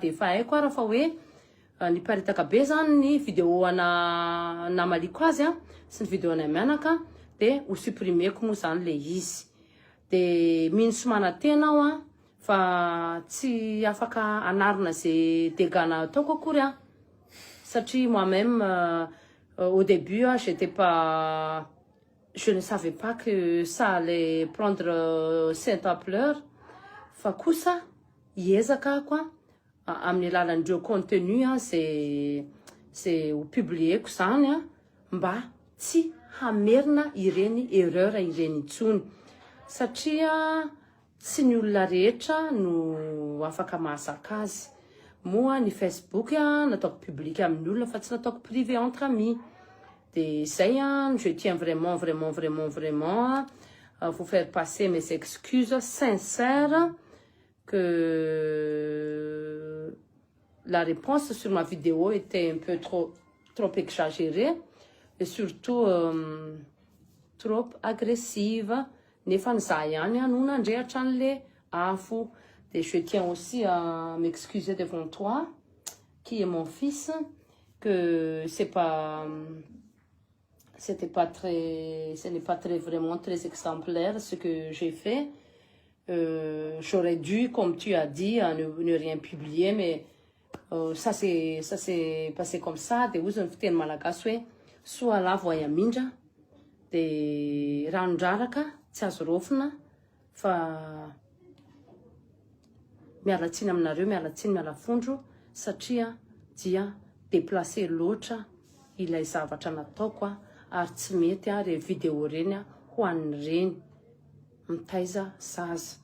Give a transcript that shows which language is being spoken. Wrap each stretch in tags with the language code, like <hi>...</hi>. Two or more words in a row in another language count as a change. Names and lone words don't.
<mg>de efa haiko ara fa hoe niparitaka be zany ny vidéo ana namaliko azy sy ny vidéo ana mianaka de ho supprimeko moa zany le izy de minsomana tena aho fa tsy afaka anarina zay dégâts ataoko akory satria</mg> <fr>moi-même au début j'étais pas je ne savais pas que ça allait prendre cette ampleur.</fr> <mg>Fa kosa hiezaka ako amin'ny alalan'ireo</mg> <fr>contenu c'est</fr> <mg>ho publieko zany mba tsy hamerina ireny erreur ireny intsony satria tsy ny olona rehetra no afaka mahazaka azy. Moa ny Facebook nataoko public amin'ny olona fa tsy nataoko privé</mg> <fr>entre amis.</fr> <mg>De zay</mg> <fr>je tiens vraiment vous faire passer mes excuses sincères que la réponse sur ma vidéo était un peu trop exagérée et surtout trop agressive.</fr> <mg>Nefa ny za ihany no nandrehatra an'le afo.</mg> <fr>Et je tiens aussi à m'excuser devant toi, qui est mon fils, que ce n'est pas vraiment très exemplaire ce que j'ai fait. J'aurais dû, comme tu as dit, ne rien publier, mais ça s'est passé comme ça.</fr> <mg>De ozy ny fiteny malagasy hoe soa lavo ay amindra de ranondraraka tsy azo rofina fa mialatsiny aminareo, mialatsiny mialafondro satria dia déplacé loatra ilay zavatra nataoko ary tsy mety re vidéo reny ho an'ny reny mitaiza zaza.</mg>